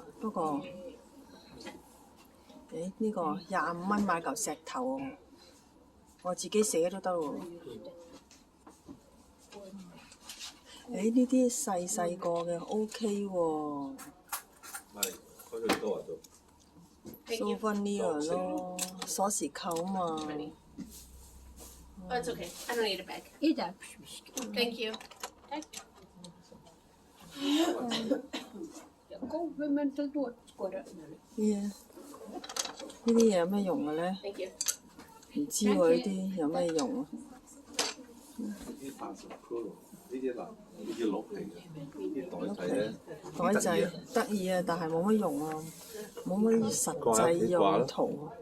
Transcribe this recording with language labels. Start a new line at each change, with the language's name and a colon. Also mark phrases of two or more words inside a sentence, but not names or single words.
Cantonese: 不過，呢個25蚊買嚿石頭喎，我自己寫都得喎。呢啲細細個嘅 OK 喎。係，開咗多啊都。Souvenir 咯，鎖匙扣嘛。
English: Oh, it's okay. I don't need a bag. Thank you. Yeah.
Cantonese: 呢啲嘢有咩用嘅咧？
English: Thank you.
Cantonese: 唔知喎呢啲有咩用啊？啲80嗰度，呢啲嗱，呢啲鹿皮嘅，啲袋仔咧，袋仔得意啊，但係冇乜用啊，冇乜實際用途啊。